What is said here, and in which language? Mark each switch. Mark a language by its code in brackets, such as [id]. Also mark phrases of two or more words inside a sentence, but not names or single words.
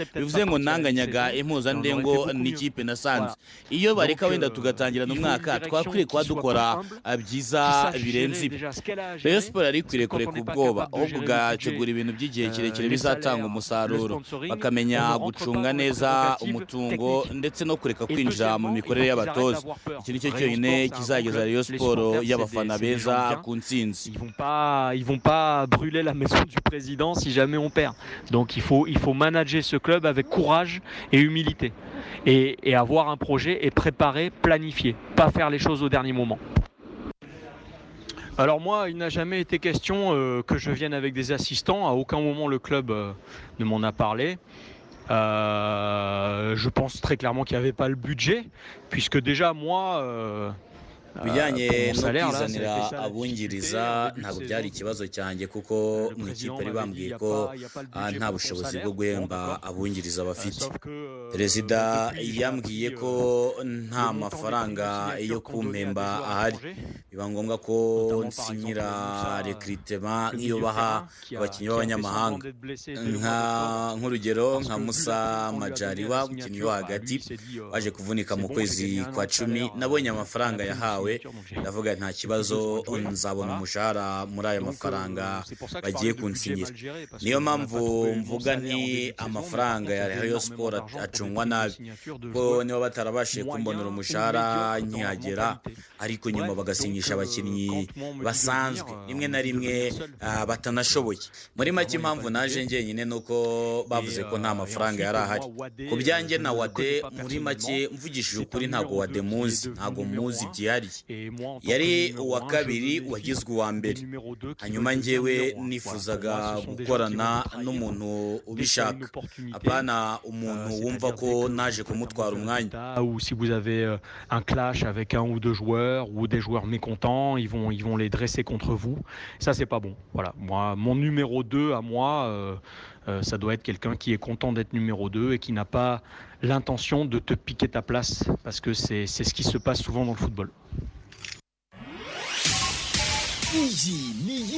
[rw] bivuze ngo nanganyaga impuzandengo n'ikipe nasanze iyo bareka wenda tugatangirana umwaka twakwiriye kuba dukora byiza birenze ibi Rayon Sport ari kwiriye kureka ubwoba ahubwo ugategura ibintu by'igihe kirekire bizatanga umusaruro bakamenya gucunga neza umutungo ndetse no kureka kwinjira mu mikorere y'abatoza iki nicyo cyonyine kizageza Rayon Sport y'abafana beza ku ntsinzi [fr] ils vont pas brûler la maison du président si jamais on perd donc il faut manager ce club avec courage et humilité et avoir un projet et préparer planifier pas faire les choses au dernier moment. Alors moi, il n'a jamais été question que je vienne avec des assistants. À aucun moment le club ne m'en a parlé. Je pense très clairement qu'il n'y avait pas le budget, puisque déjà moi, [rw] bijyanye [fr] pour mon [rw] no [fr] salaire là, ça a [rw] kwizanira [fr] été ça la [rw] abungiriza [fr] difficulté. En début de [rw] ntabwo [fr] saison, [rw] byari ikibazo cyanjye kuko [fr] le [rw] mu [fr] président [rw] ikipe bari [fr] m'avait dit, [rw] bambwiye [fr] il n'y a [rw] ko [fr] pas, il y a pas le budget [rw] nta [fr] pour ton [rw] bushobozi bwo [fr] salaire. Bon, [rw] guhemba [fr] d'accord. [rw] abungiriza bafite. [fr] Sauf que [rw] perezida [fr] depuis, j'ai [rw] yambwiye [fr] appris [rw] ko nta [fr] le montant des [rw] mafaranga [fr] primes de [rw] yo [fr] signature qu'on donnait à des [rw] kumpemba [fr] joueurs [rw] ahari, [fr] étrangers, [rw] biba ngombwa ko [fr] notamment par [rw] nsinyira [fr] exemple Moussa, [rw] recrutement [fr] le [rw] nk'iyo [fr] milieu de [rw] baha [fr] terrain, qui a [rw] abakinnyi [fr] fait semblant [rw] b'abanyamahanga [fr] d'être blessé dès le mois d'octobre. [rw] nk'urugero [fr] Parce [rw] nka [fr] que vu [rw] Musa [fr] la prime qu'on lui a donnée à [rw] Majaliwa [fr] la [rw] umukinnyi [fr] signature, [rw] wo [fr] bah, [rw] hagati [fr] lui il s'est dit [rw] waje kuvunika [fr] c'est [rw] mu [fr] bon, j'ai [rw] kwezi [fr] gagné un an [rw] kwa [fr] de [rw] cumi [fr] salaire [rw] nabonye [fr] à la [rw] amafaranga [fr] prime de [rw] yahawe [fr] signature, donc [rw] ndavuga nta [fr] j'ai plus [rw] kibazo [fr] besoin de jouer. [rw] nzabona [fr] Voilà. [rw] umushahara muri ayo [fr] Donc [rw] mafaranga [fr] c'est pour ça que je [rw] bagiye [fr] parlais de budget [rw] kunsinyira. [fr] mal géré, parce [rw] niyo [fr] qu'on n'a pas [rw] mpamvu [fr] trouvé le bon [rw] mvuga [fr] salaire en [rw] nti [fr] début de saison, mais par [rw] amafaranga [fr] contre, il y [rw] ya [fr] avait [rw] Rayon [fr] énormément [rw] Sport [fr] d'argent pour des [rw] acungwa [fr] primes de [rw] nabi [fr] signature de [rw] ko [fr] joueurs [rw] niba batarabashije kumbonera [fr] moyens ou [rw] umushahara [fr] médiocres dans leur [rw] nkihagera, [fr] mentalité. [rw] ariko nyuma [fr] Bref, [rw] bagasinyisha [fr] donc [rw] abakinnyi [fr] quand moi on me dit de [rw] basanzwe [fr] venir, [rw] rimwe [fr] on [rw] na [fr] me dit de [rw] rimwe [fr] venir seul. [rw] batanashoboye. muri make [fr] Vraiment, il n'y a pas [rw] impamvu [fr] de [rw] naje [fr] budget. [rw] njyenyine ni uko bavuze ko nta [fr] Et [rw] mafaranga yari [fr] ensuite, [rw] ahari. [fr] moi, Wadé, [rw] ku byanjye [fr] je [rw] na [fr] ne le [rw] Wade [fr] connais pas [rw] muri make [fr] personnellement. [rw] mvugishije [fr] C'est [rw] ukuri [fr] un [rw] ntabwo [fr] numéro [rw] Wade [fr] 2 qui est [rw] muzi, [fr] devenu [rw] ntabwo [fr] numéro [rw] muzi [fr] 1. [rw] byihariye. [fr] Et moi, en tant [rw] yari [fr] que numéro [rw] uwa [fr] 1, je [rw] kabiri [fr] me méfie [rw] wagizwe uwa [fr] des [rw] mbere, [fr] numéros 2 qui [rw] hanyuma [fr] veulent devenir [rw] njyewe [fr] numéro 1. Voilà, pour [rw] nifuzaga [fr] moi, ce sont des gens qui [rw] gukorana [fr] vont te trahir [rw] n'umuntu [fr] dès qu'il y a [rw] ubishaka, [fr] une opportunité. [rw] apana umuntu wumva ko naje kumutwara umwanya. [fr] Ou si vous avez un clash avec un ou deux joueurs ou des joueurs mécontents, ils vont les dresser contre vous. Ça, c'est pas bon. Voilà, moi, mon numéro 2 à moi, ça doit être quelqu'un qui est content d'être numéro 2 et qui n'a pas l'intention de te piquer ta place, parce que c'est ce qui se passe souvent dans le football. [rw] Iyi ni